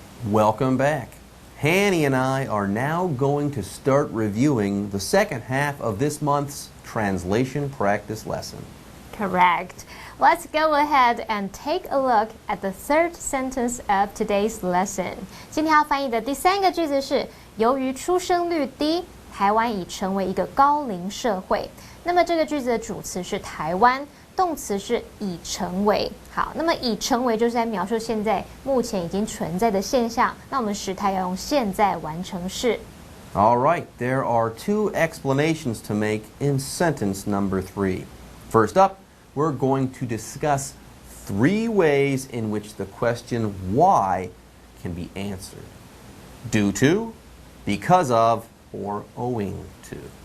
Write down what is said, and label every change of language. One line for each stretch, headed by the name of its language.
English: Welcome back. Hanny and I are now going to start reviewing the second half of this month's translation practice lesson. Correct. Let's go ahead and take a look at the third sentence of today's lesson.
Chinese: 今天要翻译的第三个句子是：由于出生率低，台湾已成为一个高龄社会。那么这个句子的主词是台湾，动词是已成为。好，那么已成为就是在描述现在目前已经存在的现象。那我们时态要用现在完成式。
English: All right, there are two explanations to make in sentence number 3. First up, we're going to discuss 3 ways in which the question why can be answered. Due to, because of, or owing to.